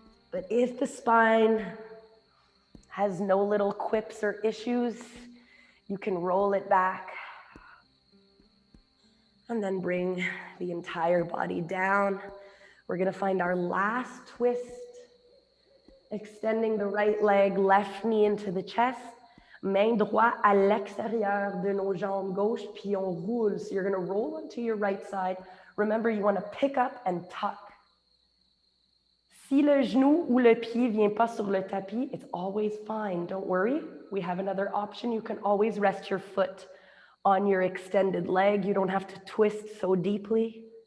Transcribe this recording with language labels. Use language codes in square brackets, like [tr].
[en] But if the spine has no little quips or issues, you can roll it back. And then bring the entire body down. We're gonna find our last twist. Extending the right leg, left knee into the chest. [fr] Main droit à l'extérieur de nos jambes gauche, puis on roule. [en] So you're gonna roll onto your right side. Remember, you wanna pick up and tuck. [fr] Si le genou ou le pied vient pas sur le tapis, [en] it's always fine, don't worry. We have another option. You can always rest your foot on your extended leg. You don't have to twist so deeply.